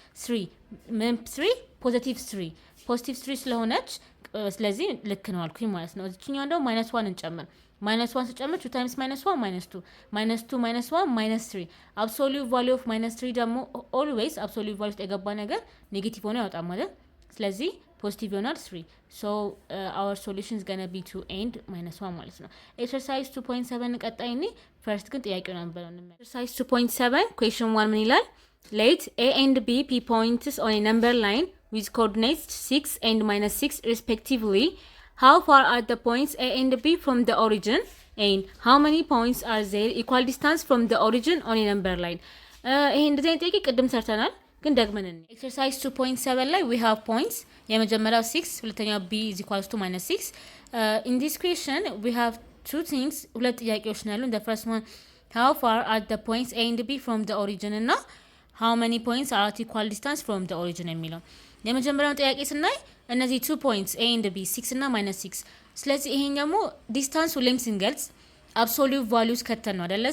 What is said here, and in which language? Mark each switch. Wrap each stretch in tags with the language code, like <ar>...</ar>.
<am>3 ምን 3 ፖዚቲቭ 3 ስለሆነች ስለዚህ ልክ ነው አልኩኝ ማለት ነው። እዚህኛው እንደው -1 እንጨምር። -1 ስጨምር 2 ታይምስ -1 -2 -2 -1 -3 አብሶሉት ቫልዩ ኦፍ -3 ደግሞ ኦልዌይስ አብሶሉት ቫልዩ ውስጥ የገባ ነገር ኔጌቲቭ ሆኖ ያወጣል ማለት። ስለዚህ ፖዚቲቭ ይሆናል 3</am> <en>so our solution is going to be 2 and -1</en> <am>ማለት ነው። ኤክሰርሳይዝ 2.7 ቀጣይ እኔ ፈርስት ግን ጥያቄውን አንብበው እንመለስ። ኤክሰርሳይዝ 2.7 question 1 ምን ይላል?</am> <en>let a and b be points on a number line with coordinates 6 and -6 respectively. How far are the points a and b from the origin and how many points are there equal distance from the origin on a number line?</en> <am>ይሄ እንደዚህ አይነት ጥያቄ ቅድም ሰርተናል ግን ደግመን እንይ። ኤክሰርሳይዝ 2.7 ላይ</am> <en>we have points</en> <am>የመጀመሪያው 6 ሁለተኛው b is equals to -6.</am> <en>In this question we have two things</en> <am>ሁለት ጥያቄዎች ነው ያሉን።</am> <en>the first one how far are the points a and b from the origin እና how many points are at equal distance from the origin የሚለው። የመጀመሪያው ጥያቄ ስናይ እነዚህ 2 points a and b 6 እና -6 ስለዚህ ይሄን ደግሞ ዲስታንስ ሁሌም ስንገልጽ አብሶሉት ቫልዩስ ከተን ነው አይደለ?</en>